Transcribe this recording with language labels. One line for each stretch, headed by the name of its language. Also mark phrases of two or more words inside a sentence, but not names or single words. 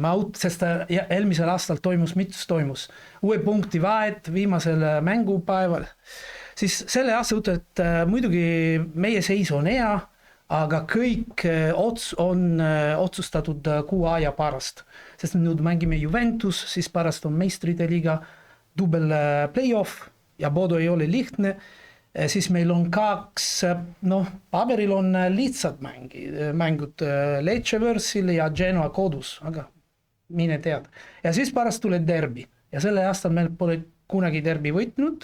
Estonian: Sest eelmisel aastal toimus, mitus toimus. 6 punkti vahet viimasel mängupäeval. Siis selle aasta ütled, et muidugi meie seis on hea, aga kõik on otsustatud 6 aja pärast. Sest nüüd mängime Juventus, siis pärast on meistrite liiga
English: double play-off
Estonian: ja Bodo ei ole lihtne. Siis meil on 2, paberil on lihtsad mängud Lecce võrsil ja Genoa kodus, aga mine tead. Ja siis pärast tuleb derbi ja selle aastal meil pole kunagi derbi võitnud.